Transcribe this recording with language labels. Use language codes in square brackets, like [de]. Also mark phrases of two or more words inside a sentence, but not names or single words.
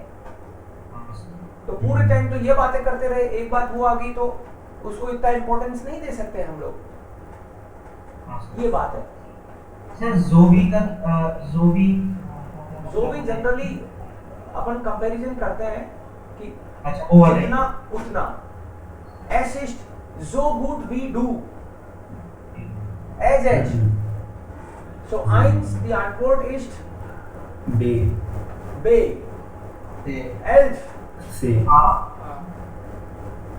[hi] तो पूरे टाइम तो ये बातें करते रहे, एक बात वो आ गई तो उसको इतना इम्पोर्टेंस नहीं दे सकते हम लोग. ये बात है. सर जोवी का जोवी जनरली अपन कंपैरिजन करते हैं कि अच्छा वो वाले इतना उतना. [de] Es ist so gut wie du. As. So eins, die Antwort ist B. B. से 11. C.